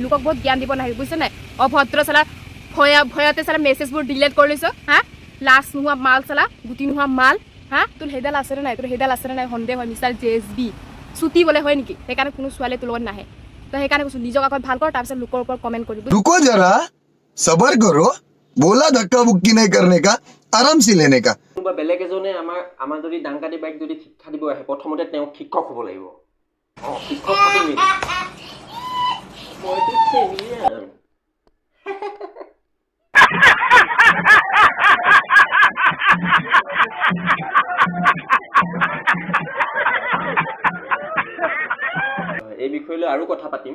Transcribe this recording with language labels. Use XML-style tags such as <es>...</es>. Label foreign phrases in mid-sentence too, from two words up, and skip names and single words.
<as>লোকক বহুত জ্ঞান দিব নাহিবি, বুজিছ নাই? অভদ্ৰ চালা, ভয়তে চালা মেছেজবোৰ ডিলেট কৰি লৈছ। হা, লাজ নোহোৱা মাল চালা, গুটি নোহোৱা মাল। হা, তোৰ সেইডাল আছেনে নাই? তোৰ সেইডাল আছেনে নাই সন্দেহ হয় মিষ্টাৰ জেএছবি। চুটি বোলে হয় নেকি? সেইকাৰণে কোনো ছোৱালী তোৰ লগত নাহে। তই সেইকাৰণে কৈছোঁ নিজক আগত ভাল কৰ, তাৰপিছত লোকৰ ওপৰত কমেণ্ট কৰিবি।</as> <hi>रुको जरा सबर करो, बोला धक्का बुक्की नहीं करने का, आराम से लेने का।</hi> <as>কোনোবা বেলেগ এজনে আমাৰ যদি ডাংকাটি বাইক যদি শিক্ষা দিব আহে, প্ৰথমতে তেওঁক শিক্ষক হ'ব লাগিব। শিক্ষক হ'ব নেকি? মইতো চেনিৰাম। এই বিষয়লৈ আৰু কথা পাতিম।</as>